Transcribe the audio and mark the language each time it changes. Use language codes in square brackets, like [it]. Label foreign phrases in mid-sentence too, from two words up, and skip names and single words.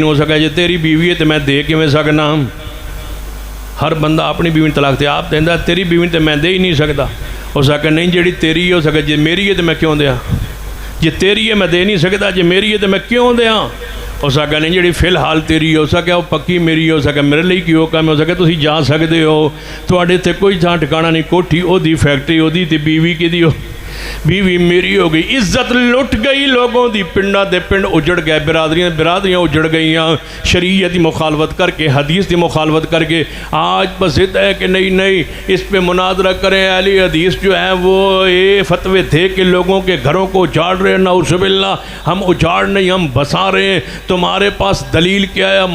[pa] ہو سکے جی تیری بیوی ہے تو میں دے کیویں سکنا؟ ہر بندہ اپنی بیوی طلاق دے آپ دیندا، تیری بیوی تو میں دے ہی نہیں سکتا. ہو سکے نہیں جیڑی تیری ہو سکے جی میری ہے تو میں کیوں دیاں؟ جی تیری ہے میں دے نہیں سکتا، جی میری ہے تو میں کیوں دیاں؟ ہو سکے نہیں جیڑی فی الحال تیری ہو سکے وہ پکی میری ہو سکے میرے لیے کی ہو کم ہو سکے تسی جا سکتے ہو. تواڈے تے کوئی تھاں ٹھکانا نہیں، کوٹھی او دی، فیکٹری او دی تے بیوی کی دی ہو. بیوی میری ہو گئی، عزت لٹ گئی لوگوں دی، پنڈا دے پنڈ اجڑ گئے، برادریاں اجڑ گئیاں، شریعت دی مخالفت کر کے، حدیث دی مخالفت کر کے۔ [ur] آج بس ہے کہ نہیں اس پہ مناظرہ کریں، اہل حدیث جو ہیں وہ یہ فتوے دے کے لوگوں کے گھروں کو اجاڑ رہے ہیں۔ [ar] نعوذ باللہ، [ur] ہم اجاڑ نہیں، ہم بسا رہے ہیں۔ تمہارے پاس دلیل کیا ہے؟